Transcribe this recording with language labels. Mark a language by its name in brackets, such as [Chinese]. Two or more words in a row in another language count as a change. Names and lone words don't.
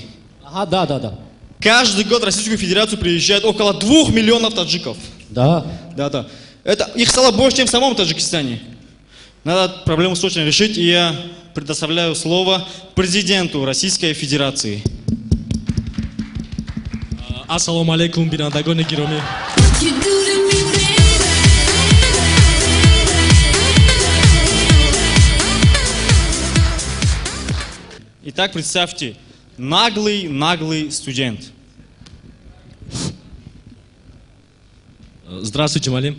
[Russian] Ага, да. Каждый год в Российскую Федерацию приезжает около 2 миллионов таджиков. Да. Это их стало больше, чем в самом Таджикистане. Надо проблему срочно решить, и я предоставляю слово президенту Российской Федерации. [Arabic] السلام عليكم, [Tajik] бинадагоне гироми. [Russian] Итак, представьте, наглый студент. Здравствуйте, Малим.